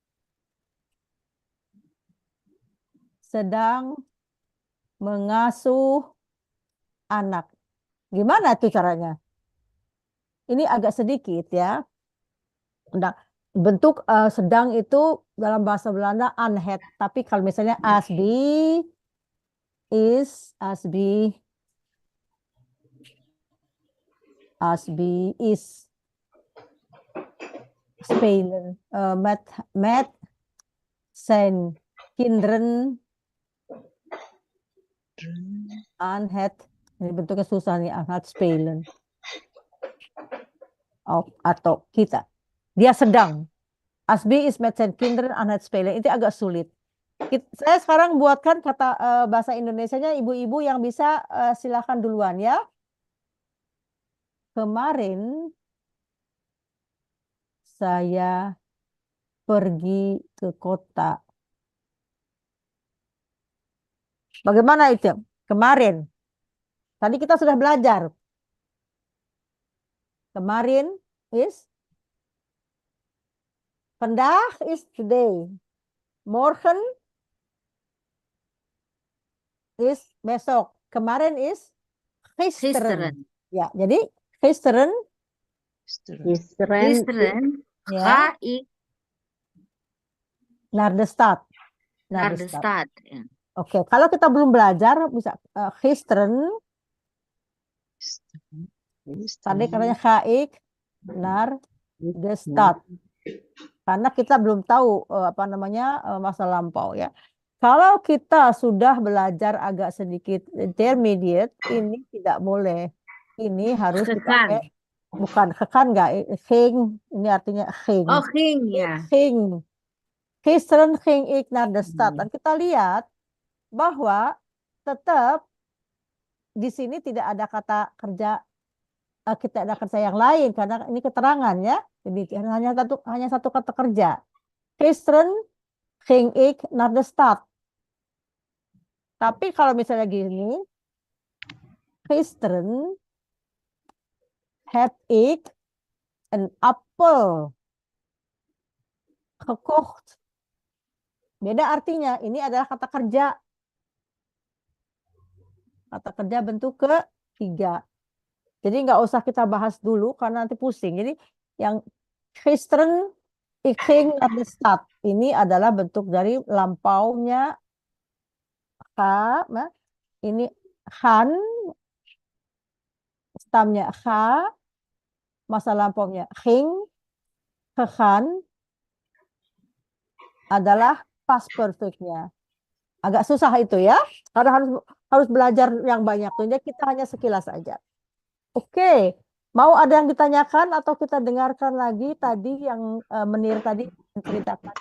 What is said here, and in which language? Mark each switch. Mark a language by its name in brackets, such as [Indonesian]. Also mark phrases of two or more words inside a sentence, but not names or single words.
[Indonesian] Asbi, sedang mengasuh anak. Gimana tuh caranya? Ini agak sedikit ya. Nah, bentuk sedang itu dalam bahasa Belanda aanhet. Tapi kalau misalnya [Dutch] asbi is spelen met zijn kinderen aan het, [Indonesian] ini bentuknya susah nih, [Dutch] aan het spelen. [Indonesian] Atau kita. Dia sedang. [Dutch] Asbi is met zijn kinderen aan het spelen. [Indonesian] Itu agak sulit. Saya sekarang buatkan kata bahasa Indonesianya, ibu-ibu yang bisa silakan duluan ya. Kemarin saya pergi ke kota. Bagaimana itu? Kemarin. Tadi kita sudah belajar. Kemarin is. [Dutch] Vandaag is today. Morgen is besok. Kemarin is gisteren. [Indonesian] Ya, jadi gisteren. [Dutch] Ya. Ga ik naar de stad. Naar de stad. [Indonesian] Ya. Oke, kalau kita belum belajar bisa gisteren. Tadi katanya [Dutch] ga ik naar de stad. [Indonesian] Karena kita belum tahu masa lampau ya. Kalau kita sudah belajar agak sedikit intermediate, ini tidak boleh. Ini harus dipakai. Bukan gekan enggak, ging. Ini artinya ging. Oh, ging ya. Ging. [Dutch] Gisteren ging ik naar de stad. [Indonesian] Dan kita lihat bahwa tetap di sini tidak ada kata kerja, kita ada kerja yang lain karena ini keterangan ya. Jadi hanya satu kata kerja. [Dutch] Gisteren ging ik naar de stad. [Indonesian] Tapi kalau misalnya gini, [Dutch] gisteren heb ik een appel gekocht. [Indonesian] Beda artinya, ini adalah kata kerja. Kata kerja bentuk ketiga. Jadi nggak usah kita bahas dulu karena nanti pusing. Jadi yang [Dutch] gisteren ik ging naar de stad. [Indonesian] Ini adalah bentuk dari lampaunya ga. Ini gaan. Stamnya ga. Masa lampaunya ging. Gegaan. Adalah past perfectnya. Agak susah itu ya. Karena harus belajar yang banyak. Jadi kita hanya sekilas saja. Oke. Mau ada yang ditanyakan atau kita dengarkan lagi tadi yang Menir tadi menceritakan.